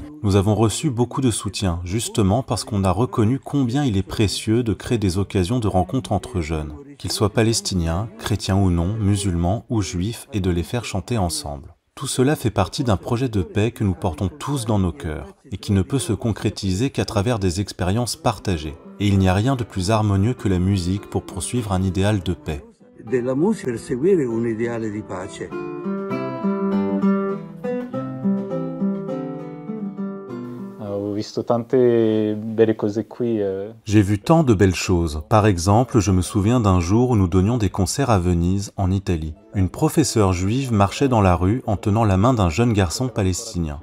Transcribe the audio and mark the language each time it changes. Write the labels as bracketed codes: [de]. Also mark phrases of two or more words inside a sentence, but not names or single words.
[fr] Nous avons reçu beaucoup de soutien, justement parce qu'on a reconnu combien il est précieux de créer des occasions de rencontre entre jeunes, qu'ils soient palestiniens, chrétiens ou non, musulmans ou juifs, et de les faire chanter ensemble. Tout cela fait partie d'un projet de paix que nous portons tous dans nos cœurs, et qui ne peut se concrétiser qu'à travers des expériences partagées. Et il n'y a rien de plus harmonieux que la musique pour poursuivre un idéal de paix. [it] Della musica per seguire un ideale di pace. [fr] J'ai vu tant de belles choses. Par exemple, je me souviens d'un jour où nous donnions des concerts à Venise, en Italie. Une professeure juive marchait dans la rue en tenant la main d'un jeune garçon palestinien.